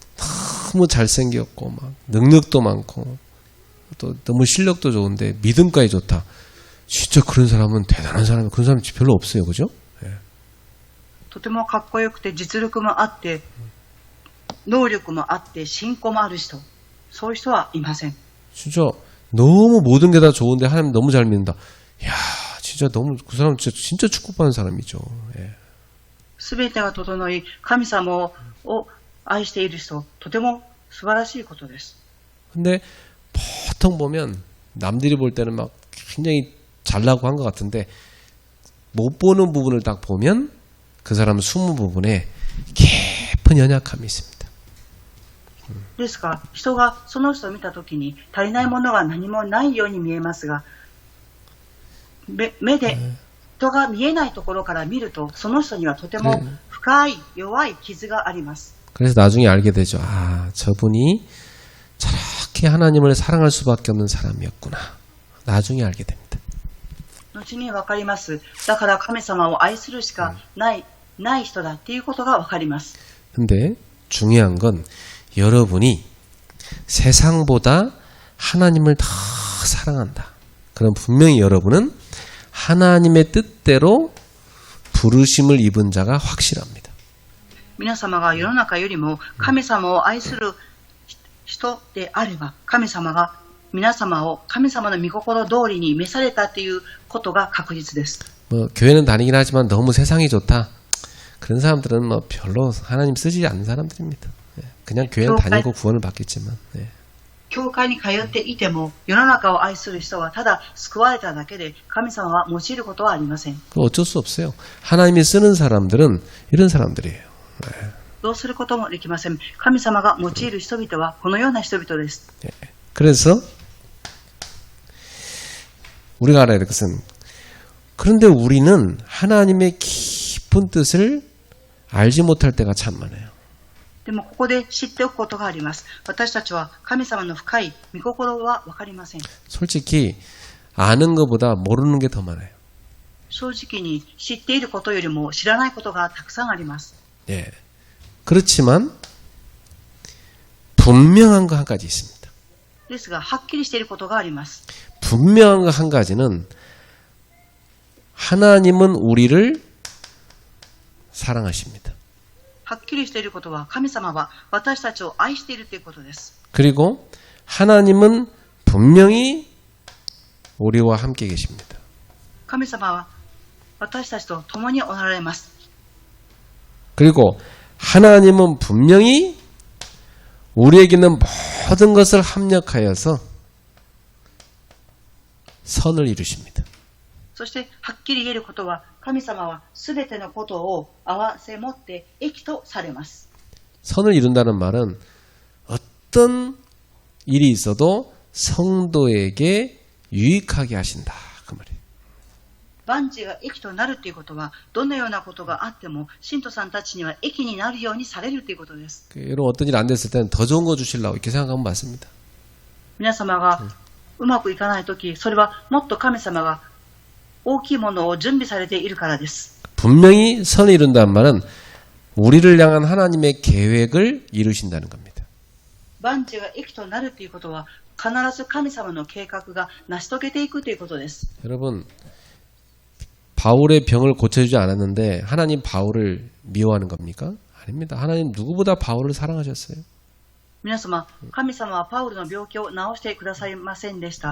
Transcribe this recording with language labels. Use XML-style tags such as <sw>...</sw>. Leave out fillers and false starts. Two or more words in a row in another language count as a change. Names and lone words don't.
<ko>너무 잘생겼고 막 능력도 많고 또 너무 실력도 좋은데 믿음까지 좋다. 진짜 그런 사람은 대단한 사람이 그런 사람 별로 없어요, 그죠?</ko> <ja>とてもかっこよくて実力もあって能力もあって信仰もある人、そういう人はいません。</ja> <ko>진짜 너무 모든 게 다 좋은데 하나님 너무 잘 믿는다. 야, 진짜 너무 그 사람 진짜 축복받는 사람이죠. 예.</ko> <ja>すべてが整い、神様を愛している人、とても素晴らしいことです。</ja> <ko>근데 보통 보면 남들이 볼 때는 막 굉장히 잘나고 한 것 같은데 못 보는 부분을 딱 보면 그 사람은 숨은 부분에 깊은 연약함이 있습니다.</ko> <ja>ですが、人がその人を見たときに足りないものが何もないように見えますが、目で人が見えないところから見ると、その人にはとても深い弱い傷があります。</ja> <ko>그래서 나중에 알게 되죠. 아, 저분이 저렇게 하나님을 사랑할 수밖에 없는 사람이었구나. 나중에 알게 됩니다.</ko> <ja>後に分かります。だから神様を愛するしかない人だっていうことが分かります。</ja> <ko>근데 중요한 건 여러분이 세상보다 하나님을 더 사랑한다. 그럼 분명히 여러분은 하나님의 뜻대로 부르심을 입은 자가 확실합니다.</ko> <ja>皆様が世の中よりも神様を愛する人であれば、神様が皆様を神様の御心通りに召されたということが確実です。</ja> <ko>뭐 교회는 다니긴 하지만 너무 세상이 좋다. 그런 사람들은 뭐 별로 하나님 쓰지 않는 사람들입니다. 그냥 교회는 다니고 구원을 받겠지만.</ko> <ja>教会に通っていても世の中を愛する人はただ救われただけで神様は用いることはありません。</ja> <ko>어쩔 수 없어요. 하나님이 쓰는 사람들은 이런 사람들이에요.</ko> <ja>どうすることもできません。神様が用いる人々はこのような人々です。</ja> <ko>그래서 우리가 알아야 될 것은 그런데 우리는 하나님의 깊은 뜻을 알지 못할 때가 참 많아요.</ko> <ja>でもここで知っておくことがあります。私たちは神様の深い御心は分かりません。</ja> <ko>솔직히 아는 것보다 모르는 게 더 많아요.</ko> <ja>正直に知っていることよりも知らないことがたくさんあります。</ja> <ko>예. 그렇지만 분명한 거 한 가지 있습니다.</ko> <ja>ですが、はっきりしていることがあります。</ja> <ko>분명한 거 한 가지는 하나님은 우리를 사랑하십니다.</ko> <ja>はっきりしていることは神様は私たちを愛しているということです。</ja> <ko>그리고 하나님은 분명히 우리와 함께 계십니다.</ko> <ja>神様は私たちと共におられます。</ja> <ko>그리고 하나님은 분명히 우리에게 있는 모든 것을 합력하여서 선을 이루십니다.</ko> <ja>そしてはっきり言えることは、神様はすべてのことを合わせ持って益とされます。</ja> <ko>선을 이룬다는 말은 어떤 일이 있어도 성도에게 유익하게 하신다. 그 말이에요.</ko> <ja>万事が益となるということは、どのようなことがあっても信徒さんたちには益になるようにされるということです。</ja> <ko>여러분 어떤 일 안 됐을 때는 더 좋은 거 주시려고 이렇게 생각하면 맞습니다.</ko> <ja>皆様がうまくいかないとき、それはもっと神様が大きいものを準備されているからです。</ja> <ko>분명히 선을 이룬다는 말은 우리를 향한 하나님의 계획을 이루신다는 겁니다.</ko> <ja>万事が益となるということは、必ず神様の計画が成し遂げていくということです。</ja> <ko>여러분 바울의 병을 고쳐주지 않았는데 하나님 바울을 미워하는 겁니까? 아닙니다. 하나님 누구보다 바울을 사랑하셨어요.</ko> <ja>皆様、神様はパウロの病気を治してくださいませんでした。</ja>